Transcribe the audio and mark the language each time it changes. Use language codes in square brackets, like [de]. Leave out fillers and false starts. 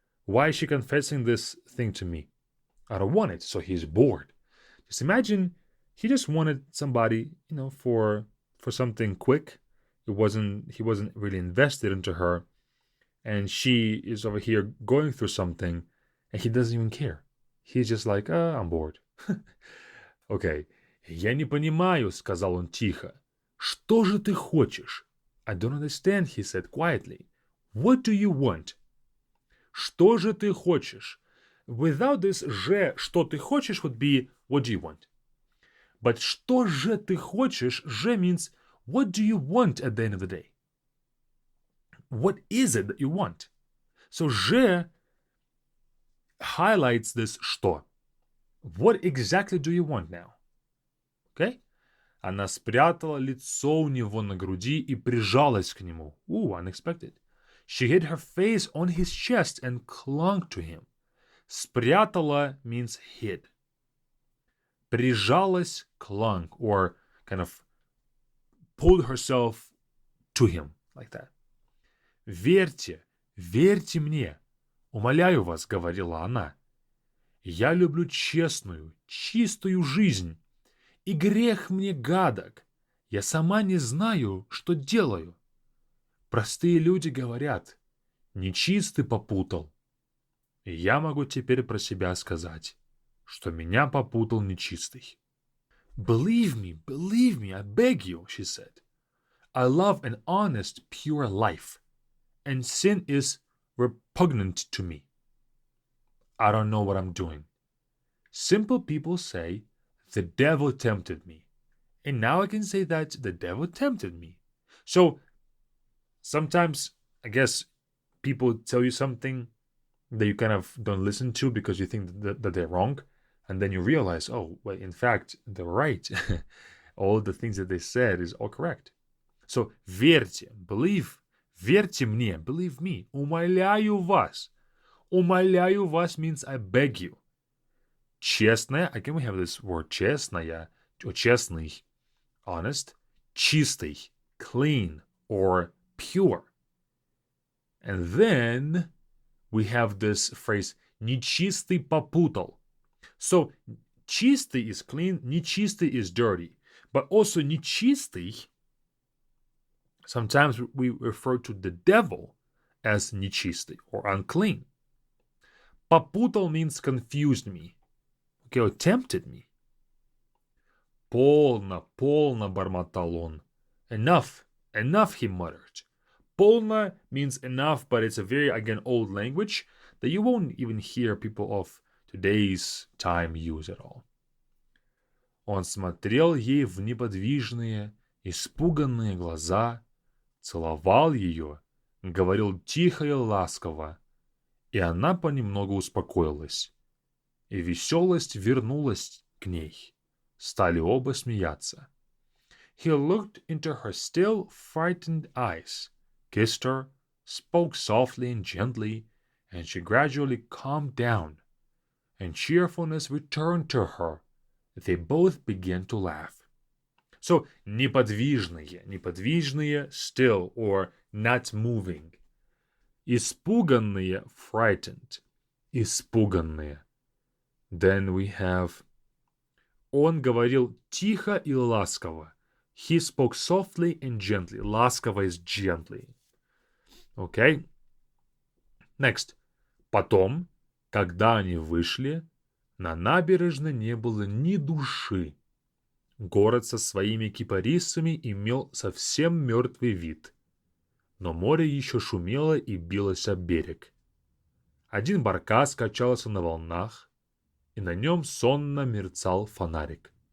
[en] Why is she confessing this thing to me? I don't want it. So he's bored. Just imagine he just wanted somebody, for something quick. He wasn't really invested into her, and she is over here going through something, and he doesn't even care. He's just like, I'm bored. Okay. [ru] Я не понимаю, сказал он тихо. Что же ты хочешь? [en] I don't understand, he said quietly. What do you want? [ru] Что же ты хочешь? [en] Without this же, [ru] что ты хочешь [en] would be, what do you want? But [ru] что же ты хочешь, [en] же means, what do you want at the end of the day? What is it that you want? So же highlights this что. What exactly do you want now? Okay? [ru] Она спрятала лицо у него на груди и прижалась к нему. [en] Ooh, unexpected. She hid her face on his chest and clung to him. Спрятала means hid. Прижалась, clung, or kind of pulled herself to him, like that. [ru] «Верьте, верьте мне, умоляю вас», — говорила она. «Я люблю честную, чистую жизнь, и грех мне гадок. Я сама не знаю, что делаю. Простые люди говорят, нечистый попутал. И я могу теперь про себя сказать, что меня попутал нечистый». [en] Believe me, I beg you, she said. I love an honest, pure life, and sin is repugnant to me. I don't know what I'm doing. Simple people say, the devil tempted me. And now I can say that the devil tempted me. So, sometimes, I guess, people tell you something that you kind of don't listen to because you think that they're wrong. And then you realize, oh, well, in fact, they're right. All the things that they said is all correct. [ru] So, верьте, believe, верьте мне, [en] believe me, [ru] умоляю вас. Умоляю вас [en] means I beg you. Честная, again we have this word честная, or честный, honest, чистый, clean, or pure. And then we have this phrase, [ru] нечистый попутал. [en] So, чистый is clean, нечистый is dirty. But also нечистый, sometimes we refer to the devil as нечистый or unclean. Попутал means confused me. Okay, or tempted me. [ru] Полно, полно, бормотал он. [en] Enough, enough, he muttered. Полно means enough, but it's a very, again, old language that you won't even hear people of today's time use at all. [ru] Он смотрел ей в неподвижные, испуганные глаза, целовал ее, говорил тихо и ласково, и она понемногу успокоилась. И веселость вернулась к ней. Стали оба смеяться. [en] He looked into her still frightened eyes, kissed her, spoke softly and gently, and she gradually calmed down, and cheerfulness returned to her. They both began to laugh. So, неподвижные, неподвижные, still, or not moving. Испуганные, frightened, испуганные. Then we have [ru] он говорил тихо и ласково. [en] He spoke softly and gently. Ласково is gently. Okay? Next. [ru] Потом, когда они вышли, на набережной не было ни души. Город со своими кипарисами имел совсем мертвый вид. Но море еще шумело и билось об берег. Один баркас качался на волнах, и на нем сонно мерцал фонарик.